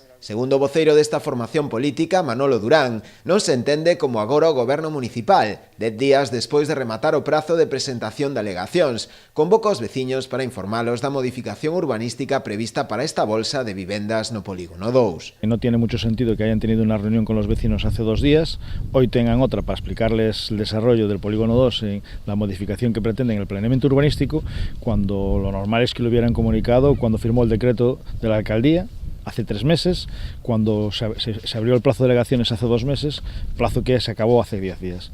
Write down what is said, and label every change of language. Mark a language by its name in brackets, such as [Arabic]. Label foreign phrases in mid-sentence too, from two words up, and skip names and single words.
[Galician] Segundo o voceiro desta formación política, Manolo Durán, non se entende como agora o Goberno municipal, 10 días despois de rematar o prazo de presentación de alegacións, convoca os veciños para informalos da modificación urbanística prevista para esta bolsa de vivendas no Polígono 2. [Spanish] No tiene mucho sentido que hayan tenido una reunión con los vecinos hace 2 días, hoy tengan otra para explicarles el desarrollo del Polígono 2 y la modificación que pretenden el planeamiento urbanístico, cuando lo normal es que lo hubieran comunicado cuando firmó el decreto de la alcaldía, hace 3 meses, cuando se abrió el plazo de alegaciones hace 2 meses, plazo que se acabó hace 10 días.